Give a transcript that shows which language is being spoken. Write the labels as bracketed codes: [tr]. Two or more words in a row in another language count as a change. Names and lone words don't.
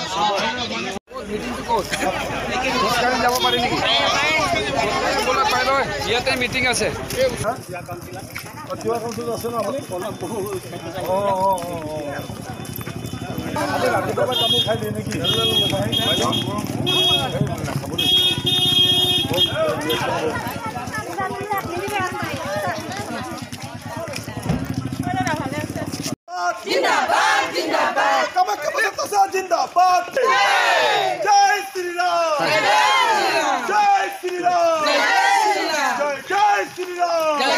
[as] যাব পাৰি নেকি ইয়াতে মিটিং আছে আছে ন আপুনি ৰাতিপুৱা তামোল খাই দিয়ে নেকি [hi] जिंदाबाद जिंदाबाद जिंदाबाद जय श्री राम जय श्री राम जय श्री राम